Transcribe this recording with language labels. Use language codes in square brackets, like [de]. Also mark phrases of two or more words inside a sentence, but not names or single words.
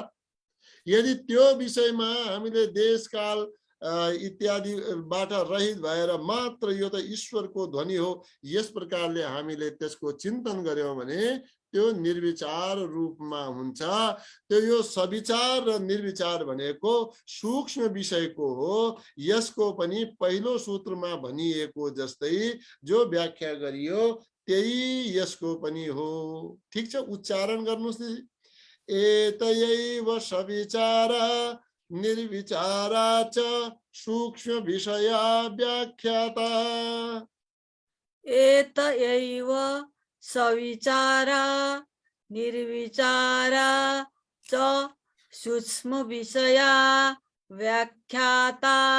[ne] यदि त्यो विषयमा हामीले देश काल इत्यादिबाट रहित भएर मात्र यो त ईश्वरको ध्वनि हो, यस प्रकारले हामीले त्यसको चिन्तन गर्यौं भने त्यो निर्विचार रूपमा हुन्छ। त्यो यो सविचार र निर्विचार भनेको सूक्ष्म विषयको हो। यसको पनि पहिलो सूत्रमा भनिएको जस्तै जो व्याख्या गरियो त्यही यसको पनि हो। ठीक छ, उच्चारण गर्नुस्। [sa] एतयैव सविचार निर्विचारा च सूक्ष्म विषया व्याख्याता। एतयैव सविचारा निर्विचारा च सूक्ष्म विषया व्याख्याता।